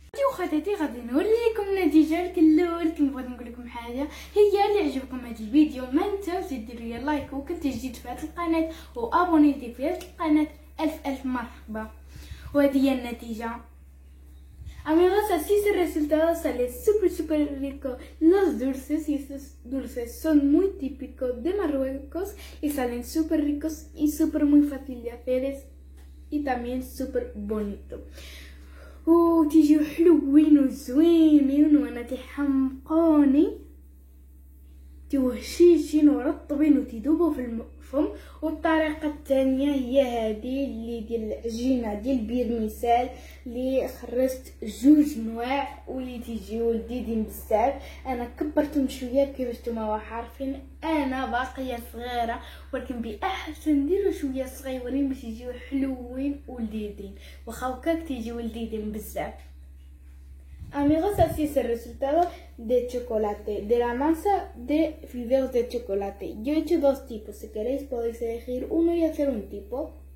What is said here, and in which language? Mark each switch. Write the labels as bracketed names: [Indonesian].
[Arabic] وخداتي غادي نوريكم النتيجه الاول. كنت بغيت نقول لكم حاجه هي اللي عجبكم هذا الفيديو ما تنساوش ديروا لي لايك وكنت جديد في هذه القناه وابونيتي في هذه القناه. الف مرحبا. وهذه هي النتيجه. [Spanish] Amigos, así es el resultado, sale súper rico. Los dulces, y estos dulces son muy típicos de Marruecos y salen súper ricos y súper muy fácil de hacer y también súper bonito. [Arabic] وتيجيو حلوين وزوينين وانا تيحمقوني توهشيشين ورطبين وتيذوبوا في الفم. والطريقه الثانيه هي هذه اللي ديال العجينه ديال بيرميسال اللي خرجت جوج نواع واللي تيجيو لذيذين بزاف. انا كبرتهم شويه كيفاش نتوما عارفين انا باقيه صغيره ولكن باحسن نديرو شويه صغيورين باش يجيو حلوين ولذيذين واخا هكاك تيجيو لذيذين بزاف. [Spanish] Amigos, así es el resultado de chocolate, de la masa de fideos de chocolate. Yo he hecho dos tipos, si queréis podéis elegir uno y hacer un tipo.